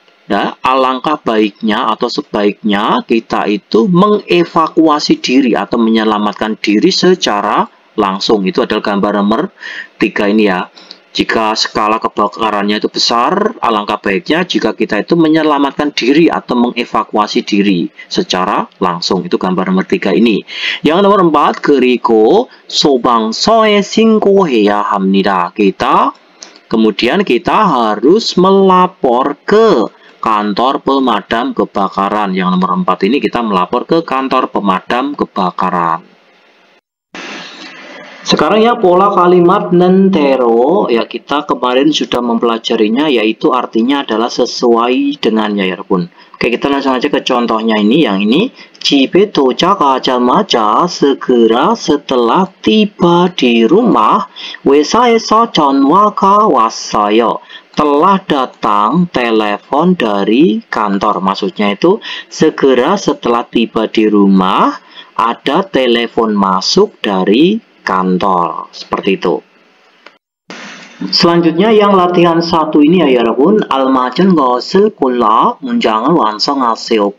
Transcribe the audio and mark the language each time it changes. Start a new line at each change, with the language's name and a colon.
Indonesian: Ya, alangkah baiknya atau sebaiknya kita itu mengevakuasi diri atau menyelamatkan diri secara langsung. Itu adalah gambar nomor 3 ini ya. Jika skala kebakarannya itu besar, alangkah baiknya jika kita itu menyelamatkan diri atau mengevakuasi diri secara langsung. Itu gambar nomor 3 ini. Yang nomor 4,
Korean: 그리고 소방서에 신고해야 합니다.
Indonesian: Kemudian kita harus melapor ke kantor pemadam kebakaran. Yang nomor 4 ini kita melapor ke kantor pemadam kebakaran. Sekarang ya pola kalimat nentero, ya kita kemarin sudah mempelajarinya, yaitu artinya adalah sesuai dengannya ya pun. Oke, kita langsung aja ke contohnya ini. Yang ini,
Korean: 집에 도착하자마자
Indonesian: segera setelah tiba di rumah,
Korean: 회사에서 전화가 왔어요.
Indonesian: Telah datang telepon dari kantor. Maksudnya itu segera setelah tiba di rumah ada telepon masuk dari kantor. Seperti itu. Selanjutnya yang latihan 1 ini ya
Korean: 여러분, 알맞은 것을 골라 문장을 완성하세요.